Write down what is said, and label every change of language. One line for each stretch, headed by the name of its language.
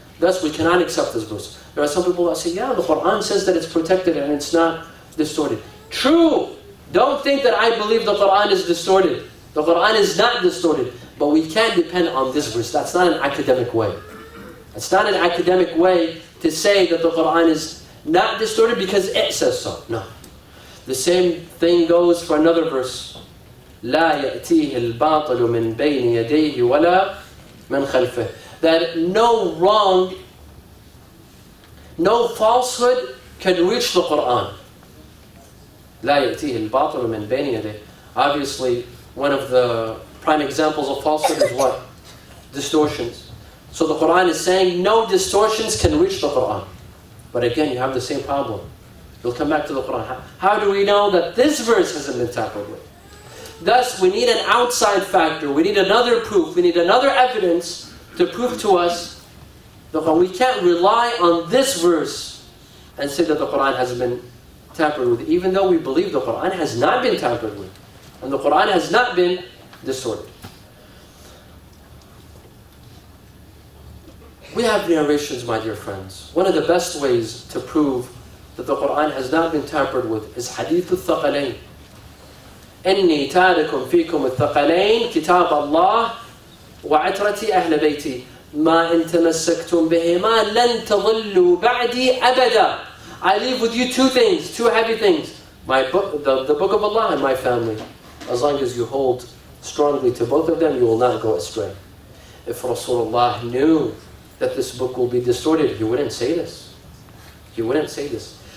English: Thus, we cannot accept this verse. There are some people that say, yeah, the Quran says that it's protected and it's not distorted. True! Don't think that I believe the Quran is distorted. The Quran is not distorted. But we can't depend on this verse. That's not an academic way. It's not an academic way to say that the Quran is not distorted because it says so. No. The same thing goes for another verse.
Arabic: لا يأتيه الباطل من بين يديه ولا من خلفه.
English: That no wrong, no falsehood can reach the Quran.
Arabic: لا يأتيه الباطل من بين يديه.
English: Obviously, one of the prime examples of falsehood is what? Distortions. So the Quran is saying no distortions can reach the Quran. But again, you have the same problem. You'll come back to the Quran. How do we know that this verse hasn't been tampered with? Thus, we need an outside factor. We need another proof. We need another evidence to prove to us the Quran. We can't rely on this verse and say that the Quran has been tampered with, even though we believe the Quran has not been tampered with. And the Quran has not been distorted. We have narrations, my dear friends. One of the best ways to prove that the Quran has not been tampered with is Hadith al-Thaqalain.
Arabic: إني تارك فيكم الثقلين كتاب الله وعترتي أهل بيتي ما إن تمسكتم بهما لن تضلوا بعدي أبدا.
English: I leave with you two things, two heavy things. My book, the book of Allah and my family. As long as you hold strongly to both of them, you will not go astray. If Rasulullah knew that this book will be distorted, he wouldn't say this. He wouldn't say this.